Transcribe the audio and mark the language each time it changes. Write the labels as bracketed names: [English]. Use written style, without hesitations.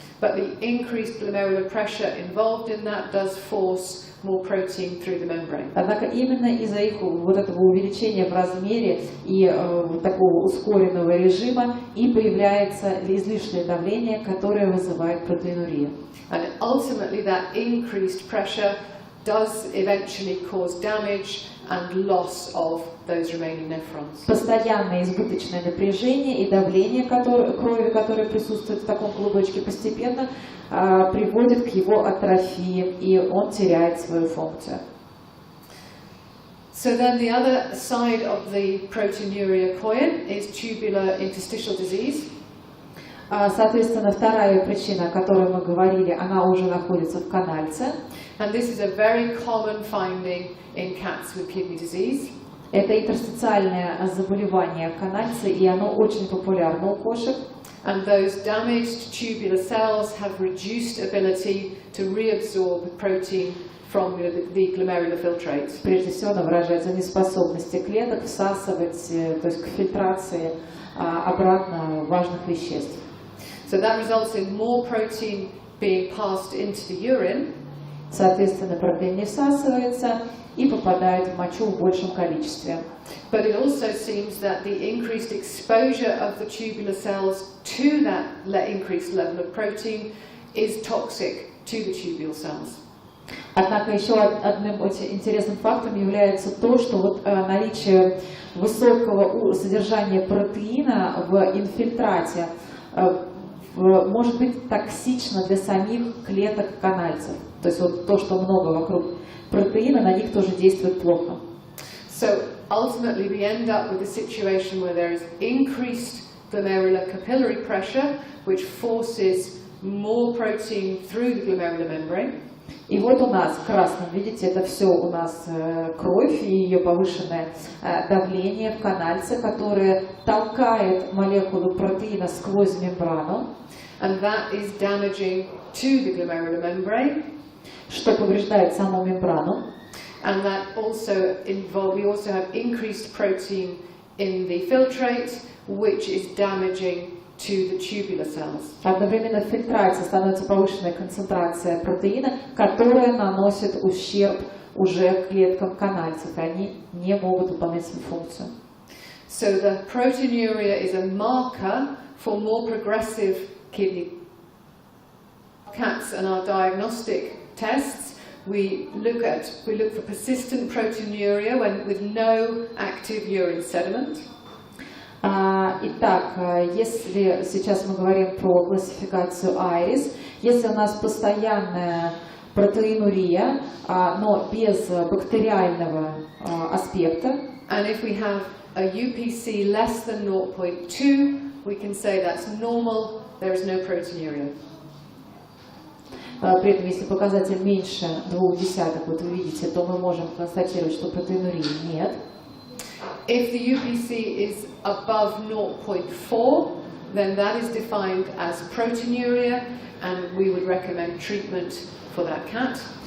[English] But the increased glomerular pressure involved in that does force more protein through the membrane. [Russian] Однако именно из-за их вот этого увеличения в размере и такого ускоренного режима и появляется излишнее давление, которое вызывает протеинурию. [English] And ultimately that increased pressure does eventually cause damage and loss of those remaining nephrons. [Russian] Постоянное избыточное напряжение и давление крови, которое присутствует в таком клубочке, постепенно приводит к его атрофии, и он теряет свою функцию. [English] So then the other side of the proteinuria coin is tubular interstitial disease. [Russian] Соответственно, вторая причина, о которой мы говорили, она уже находится в канальце. [English] And this is a very common finding in cats with kidney disease. [Russian] Это интерстициальное заболевание канальца, и оно очень популярно у кошек. [English] And those damaged tubular cells have reduced ability to reabsorb protein from the glomerular filtrate. [Russian] Прежде всего, она выражается в неспособности клеток всасывать, то есть к фильтрации обратно важных веществ. [English] So that results in more protein being passed into the urine. [Russian] Соответственно, протеин не всасывается и попадает в мочу в большем количестве. [English] But it also seems that the increased exposure of the tubular cells to that increased level of protein is toxic to the tubule cells. [Russian] Однако еще одним очень интересным фактом является то, что вот наличие высокого содержания протеина в инфильтрате может быть токсично для самих клеток канальцев. То есть вот то, что много вокруг протеина, на них тоже действует плохо. [English] So ultimately we end up with a situation where there is increased glomerular capillary pressure, which forces more protein through the glomerular membrane. [Russian] И вот у нас в красном, видите, это все у нас кровь и ее повышенное давление в канальце, которое толкает молекулу протеина сквозь мембрану. [English] And that is damaging to the glomerular membrane. [Russian] Что повреждает саму мембрану. [English] And that also we also have increased protein in the filtrate, which is damaging to the tubular cells. [Russian] Одновременно в фильтрате становится повышенная концентрация протеина, которая наносит ущерб уже клеткам канальцев, и они не могут выполнять свою функцию. [English] So the proteinuria is a marker for more progressive kidney cats, and our diagnostic tests we look for persistent proteinuria with no active urine sediment. [Russian] Итак, если сейчас мы говорим про классификацию IRIS, если у нас постоянная протеинурия, но без бактериального аспекта, [English] and if we have a UPC less than 0.2, we can say that's normal, there is no proteinuria. [Russian] При этом, если показатель меньше 0,2, вот вы видите, то мы можем констатировать, что протеинурии нет. [English] If the UPC is above 0.4, then that is defined as proteinuria, and we would recommend treatment for that cat.